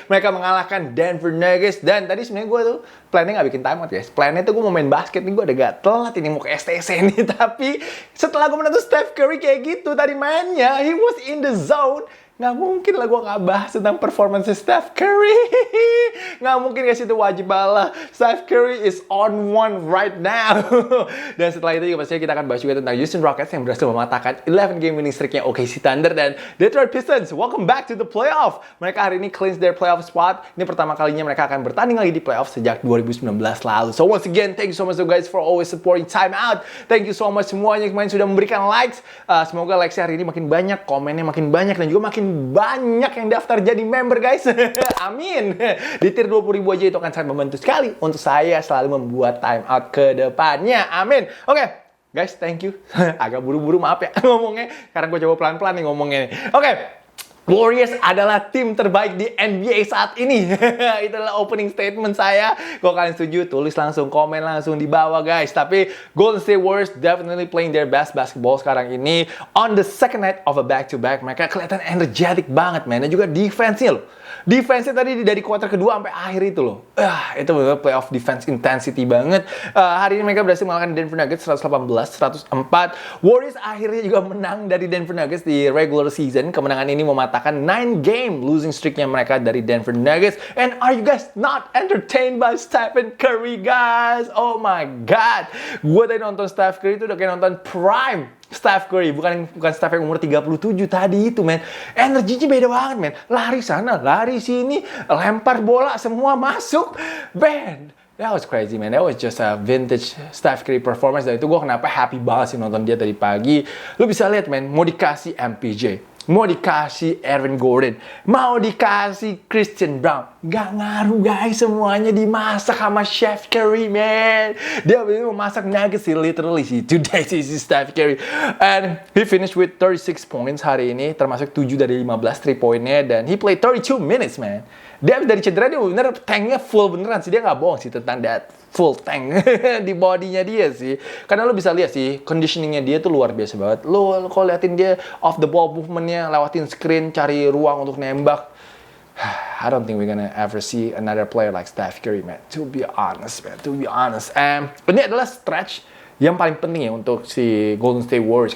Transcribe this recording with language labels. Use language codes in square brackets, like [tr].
[id] Mereka mengalahkan Denver Nuggets. Dan tadi sebenarnya gue tuh plannya gak bikin Time Out guys. Plannya tuh gue mau main basket nih. Gue udah gak telat ini mau ke STC nih. Tapi setelah gue menonton Steph Curry kayak gitu tadi mainnya, [en] he was in the zone. [id] Nggak mungkin lah gue nggak bahas tentang performance Steph Curry. Nggak mungkin guys, itu wajib balah. [en] Steph Curry is on one right now. [id] Dan setelah itu juga pastinya kita akan bahas juga tentang Houston Rockets yang berhasil mematahkan 11 game winning streaknya OKC Thunder. [en] Dan Detroit Pistons, welcome back to the playoff. [id] Mereka hari ini [en] clinch their playoff spot. [id] Ini pertama kalinya mereka akan bertanding lagi di playoff sejak 2019 lalu. [en] So once again, thank you so much guys for always supporting Time Out. Thank you so much [id] semuanya yang kemarin sudah memberikan likes. Semoga likes hari ini makin banyak, komennya makin banyak, dan juga makin banyak yang daftar jadi member guys. Amin. Di tier 20.000 aja itu akan sangat membantu sekali untuk saya selalu membuat Time Out ke depannya. Amin. Oke. Guys, thank you. Agak buru-buru maaf ya ngomongnya, karena gue coba pelan-pelan nih ngomongnya. Oke. Warriors adalah tim terbaik di NBA saat ini. Itu adalah opening statement saya. Kalau kalian setuju, tulis langsung, komen langsung di bawah guys. [en] Tapi Golden State Warriors definitely playing their best basketball [id] sekarang ini. [en] On the second night of a back-to-back, [id] mereka kelihatan energetic banget, man. Dan juga defense-nya loh. Defense-nya tadi dari kuarter kedua sampai akhir itu loh. Itu benar playoff defense intensity banget. Hari ini mereka berhasil mengalahkan Denver Nuggets 118-104. Warriors akhirnya juga menang dari Denver Nuggets di regular season. Kemenangan ini mematahkan 9 game losing streaknya mereka dari Denver Nuggets. [en] And are you guys not entertained by Stephen Curry guys? Oh my god. [id] Gue tadi nonton Steph Curry itu udah kayak nonton prime Steph Curry, bukan Steph yang umur 37 tadi itu, men. Energinya beda banget, men. Lari sana, lari sini, lempar bola, semua masuk. [en] Man, that was crazy, man. That was just a vintage Steph Curry performance. [id] Dan itu gue kenapa happy banget sih nonton dia tadi pagi. Lu bisa lihat, men, mau dikasih MPJ, mau dikasih Aaron Gordon, mau dikasih Christian Brown, gak ngaruh guys, semuanya dimasak sama Chef Curry, man. Dia mau masak nuggets sih, literally sih. Today si Steph Curry. [en] And he finished with 36 points [id] hari ini, termasuk 7 dari 15 3 poinnya. [en] Dan he played 32 minutes, man. [id] Dia dari cedera, dia bener tanknya full beneran sih. Dia gak bohong sih tentang that full tank di bodinya dia sih. Karena lo bisa lihat sih, conditioningnya dia tuh luar biasa banget. Lo kalau liatin dia off the ball movementnya, lewatin screen, cari ruang untuk nembak. [en] I don't think we're gonna ever see another player like Steph Curry, man. To be honest, man. To be honest. [id] Ini adalah stretch yang paling penting ya untuk si Golden State Warriors.